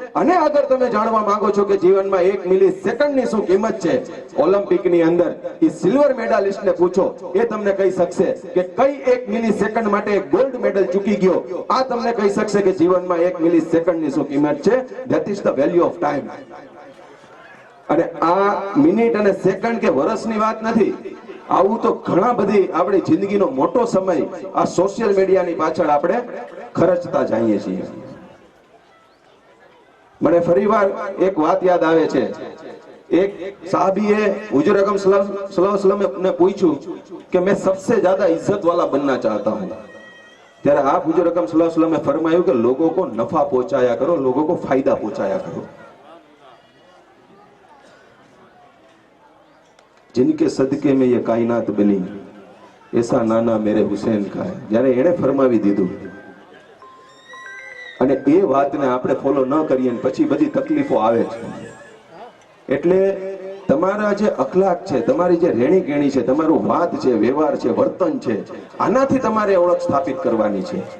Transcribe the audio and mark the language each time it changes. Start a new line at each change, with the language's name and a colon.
Gujarati: અને અગર તમે જાણવા માંગો છો કે જીવનમાં એક મિલી સેકન્ડની શું કિંમત છે, ઓલિમ્પિકની અંદર એ સિલ્વર મેડાલિસ્ટને પૂછો, એ તમને કહી શકશે કે કઈ એક મિલી સેકન્ડ માટે એક ગોલ્ડ મેડલ ચૂકી ગયો, આ તમને કહી શકશે કે જીવનમાં એક મિલી સેકન્ડની શું કિંમત છે.
English: That is the value of time.
Gujarati: અને આ મિનિટ અને સેકન્ડ કે વર્ષની વાત નથી, આવું તો ઘણા બધી આપણી જિંદગીનો મોટો સમય આ સોશિયલ મીડિયાની પાછળ આપણે ખર્ચતા જઈએ છીએ. મને ફરીવાર એક વાત યાદ આવે છે, એક સાહબીએ હુજુર અકરમ સલ્લલ્લાહુ
Hindi: अलैहि वसल्लम ने पूछूं कि मैं सबसे ज्यादा इज्जत वाला बनना चाहता हूं, ત્યારે आप हुजूर अकरम सल्लल्लाहु अलैहि वसल्लम ने फरमाया कि लोगों को नफा पहुंचाया करो, लोगों को फायदा पहुंचाया करो. जिनके सदके में ये कायनात बनी ऐसा नाना मेरे हुसैन का है.
Gujarati: જ્યારે એણે ફરમાવી દીધું અને એ વાતને આપણે ફોલો ન કરીએ પછી બધી તકલીફો આવે છે. એટલે તમારા જે અખલાક છે, તમારી જે રેણી કેણી છે, તમારું વાત છે, વ્યવહાર છે, વર્તન છે, આનાથી તમારે ઓળખ સ્થાપિત કરવાની છે.